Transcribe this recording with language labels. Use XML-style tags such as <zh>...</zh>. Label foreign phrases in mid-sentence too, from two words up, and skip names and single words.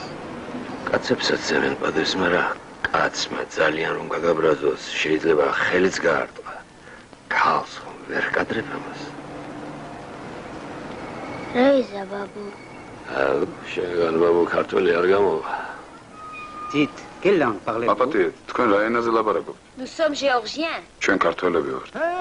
<ka>კაცებსაც სცემენ პატივს, მაგრამ კაცმა ძალიან რომ გაგაბრაზოს, შეიძლება ხელიც გაარტყა. ქალს ხომ ვერ კადრებ ამას. რა იზა ბაბუ? აუ, შეგან ბაბუ ქართველი არ გამოვა.</ka> <fr>Dites, quelle langue parlez-vous?</fr> <ka>აპატი, თქვენ რა ენაზე ლაპარაკობთ?</ka> <fr>Nous sommes géorgiens.</fr> <ka>ჩვენ ქართველები ვართ.</ka>